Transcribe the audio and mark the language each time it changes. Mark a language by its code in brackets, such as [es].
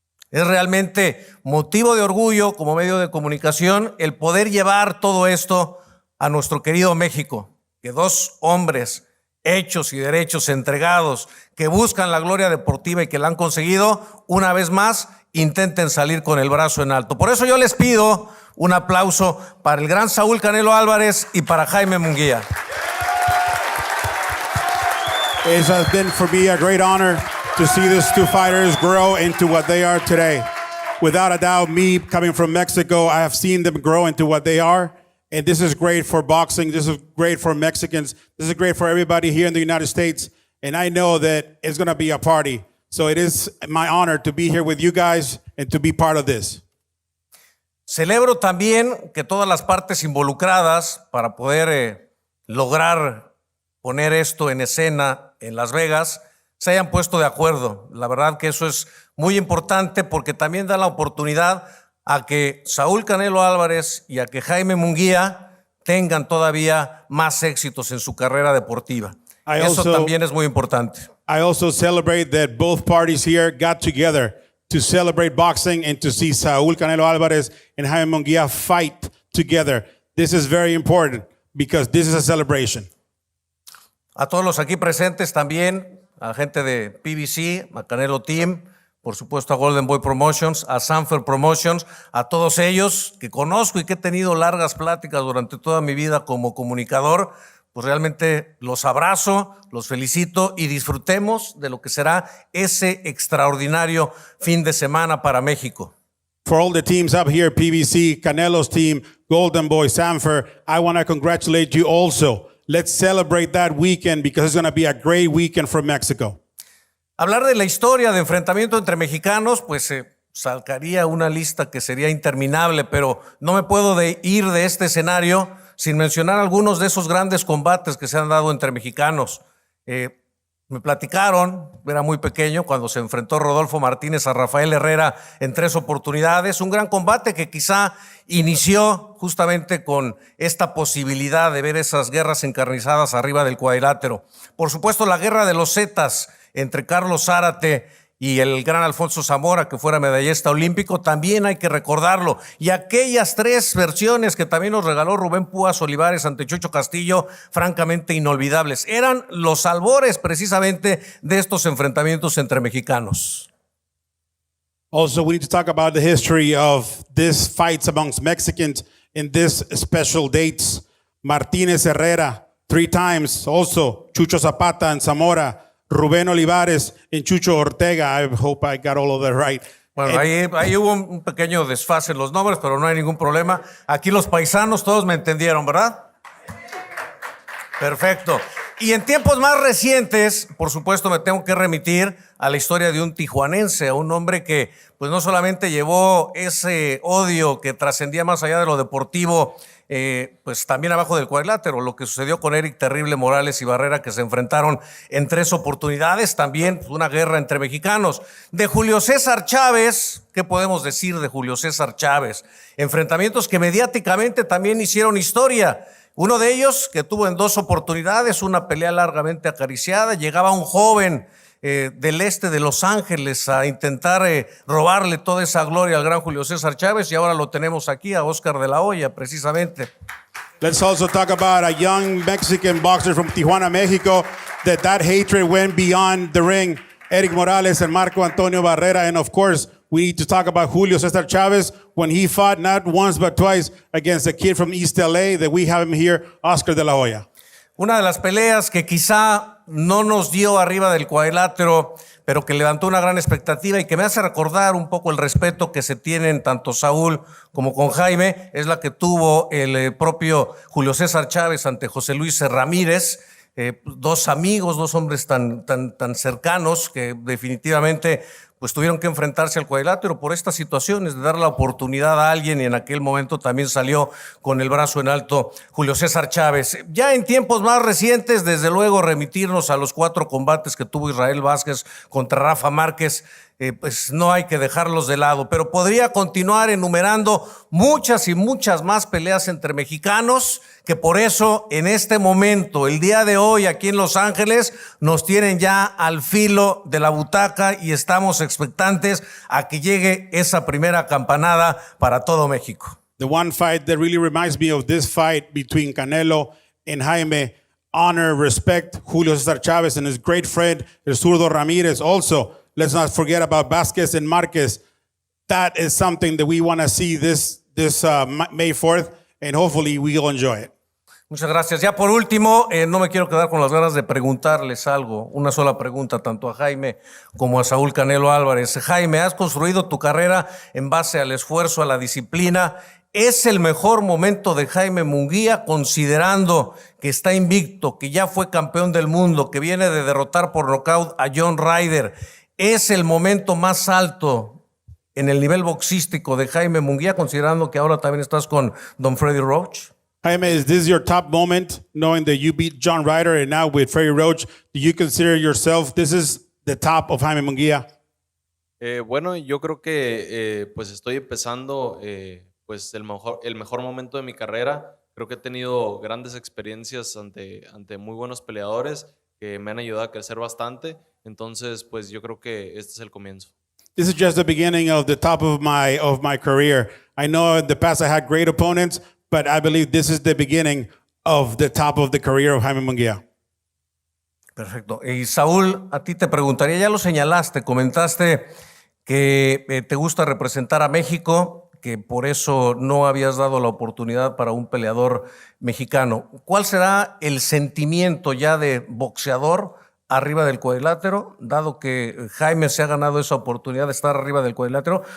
[es] Es realmente motivo de orgullo como medio de comunicación el poder llevar todo esto a nuestro querido México, que dos hombres hechos y derechos entregados que buscan la gloria deportiva y que la han conseguido, una vez más intenten salir con el brazo en alto. Por eso yo les pido un aplauso para el gran Saúl Canelo Álvarez y para Jaime Munguía. [en] It has been for me a great honor to see these two fighters grow into what they are today. Without a doubt, me coming from Mexico, I have seen them grow into what they are. And this is great for boxing. This is great for Mexicans. This is great for everybody here in the United States. And I know that it's going to be a party. So it is my honor to be here with you guys and to be part of this. [es] Celebro también que todas las partes involucradas para poder lograr poner esto en escena en Las Vegas se hayan puesto de acuerdo. La verdad que eso es muy importante porque también da la oportunidad a que Saúl Canelo Álvarez y a que Jaime Munguía tengan todavía más éxitos en su carrera deportiva. Eso también es muy importante. [en] I also celebrate that both parties here got together to celebrate boxing and to see Saúl Canelo Álvarez and Jaime Munguía fight together. This is very important because this is a celebration. [es] A todos los aquí presentes también, a gente de PBC, a Canelo Team, por supuesto a Golden Boy Promotions, a Sanfer Promotions, a todos ellos que conozco y que he tenido largas pláticas durante toda mi vida como comunicador, pues realmente los abrazo, los felicito y disfrutemos de lo que será ese extraordinario fin de semana para México. [en] For all the teams up here, PBC, Canelo's team, Golden Boy, Sanfer, I want to congratulate you also. Let's celebrate that weekend because it's going to be a great weekend for Mexico. [es] Hablar de la historia de enfrentamiento entre mexicanos, pues sacaría una lista que sería interminable, pero no me puedo ir de este escenario sin mencionar algunos de esos grandes combates que se han dado entre mexicanos. Me platicaron, era muy pequeño, cuando se enfrentó Rodolfo Martínez a Rafael Herrera en 3 oportunidades, un gran combate que quizá inició justamente con esta posibilidad de ver esas guerras encarnizadas arriba del cuadrilátero. Por supuesto, la guerra de los Zetas entre Carlos Zárate y el gran Alfonso Zamora, que fuera medallista olímpico, también hay que recordarlo. Y aquellas 3 versiones que también nos regaló Rubén Púas Olivares ante Chucho Castillo, francamente inolvidables. Eran los albores precisamente de estos enfrentamientos entre mexicanos. [en] Also, we need to talk about the history of these fights amongst Mexicans in these special dates. Martínez Herrera, 3 times. Also, Chucho Zapata and Zamora. Rubén Olivares and Chucho Ortega. I hope I got all of that right. [es] Bueno, ahí hubo un pequeño desfase en los nombres, pero no hay ningún problema. Aquí los paisanos todos me entendieron, ¿verdad? Perfecto. Y en tiempos más recientes, por supuesto, me tengo que remitir a la historia de un tijuanense, a un hombre que pues no solamente llevó ese odio que trascendía más allá de lo deportivo, pues también abajo del cuadrilátero, lo que sucedió con Eric Terrible Morales y Barrera, que se enfrentaron en 3 oportunidades, también una guerra entre mexicanos. De Julio César Chávez, ¿qué podemos decir de Julio César Chávez? Enfrentamientos que mediáticamente también hicieron historia. Uno de ellos, que tuvo en 2 oportunidades, una pelea largamente acariciada, llegaba un joven del este de Los Ángeles a intentar robarle toda esa gloria al gran Julio César Chávez, y ahora lo tenemos aquí, a Oscar de la Hoya, precisamente. [en] Let's also talk about a young Mexican boxer from Tijuana, Mexico, that hatred went beyond the ring. Eric Morales and Marco Antonio Barrera. And of course, we need to talk about Julio César Chávez when he fought not once but twice against a kid from East LA that we have him here, Oscar de la Hoya. [es] Una de las peleas que quizá no nos dio arriba del cuadrilátero, pero que levantó una gran expectativa y que me hace recordar un poco el respeto que se tienen tanto Saúl como con Jaime, es la que tuvo el propio Julio César Chávez ante José Luis Ramírez. 2 amigos, 2 hombres tan cercanos que definitivamente pues tuvieron que enfrentarse al cuadrilátero por estas situaciones de dar la oportunidad a alguien, y en aquel momento también salió con el brazo en alto Julio César Chávez. Ya en tiempos más recientes, desde luego, remitirnos a los 4 combates que tuvo Israel Vázquez contra Rafa Márquez, pues no hay que dejarlos de lado, pero podría continuar enumerando muchas y muchas más peleas entre mexicanos, que por eso en este momento, el día de hoy aquí en Los Ángeles, nos tienen ya al filo de la butaca y estamos expectantes a que llegue esa primera campanada para todo México. [en] The one fight that really reminds me of this fight between Canelo and Jaime, honor, respect, Julio César Chávez and his great friend, El Zurdo Ramírez. Also, let's not forget about Vázquez and Márquez. That is something that we want to see this May 4th, and hopefully we'll enjoy it. [es] Muchas gracias. Ya por último, no me quiero quedar con las ganas de preguntarles algo. Una sola pregunta, tanto a Jaime como a Saúl Canelo Álvarez. Jaime, has construido tu carrera en base al esfuerzo, a la disciplina. ¿Es el mejor momento de Jaime Munguía, considerando que está invicto, que ya fue campeón del mundo, que viene de derrotar por nocaut a John Ryder? ¿Es el momento más alto en el nivel boxístico de Jaime Munguía, considerando que ahora también estás con Don Freddy Roach? [en] Jaime, is this your top moment, knowing that you beat John Ryder and now with Freddie Roach? Do you consider yourself this is the top of Jaime Munguía? [es] Bueno, yo creo que pues estoy empezando pues el mejor momento de mi carrera. Creo que he tenido grandes experiencias ante muy buenos peleadores que me han ayudado a crecer bastante. Entonces, pues yo creo que este es el comienzo. [en] This is just the beginning of the top of my career. I know in the past I had great opponents, but I believe this is the beginning of the top of the career of Jaime Munguía. [es] Perfecto. Y Saúl, a ti te preguntaría, ya lo señalaste, comentaste que te gusta representar a México, que por eso no habías dado la oportunidad para un peleador mexicano. ¿Cuál será el sentimiento ya de boxeador arriba del cuadrilátero, dado que Jaime se ha ganado esa oportunidad de estar arriba del cuadrilátero?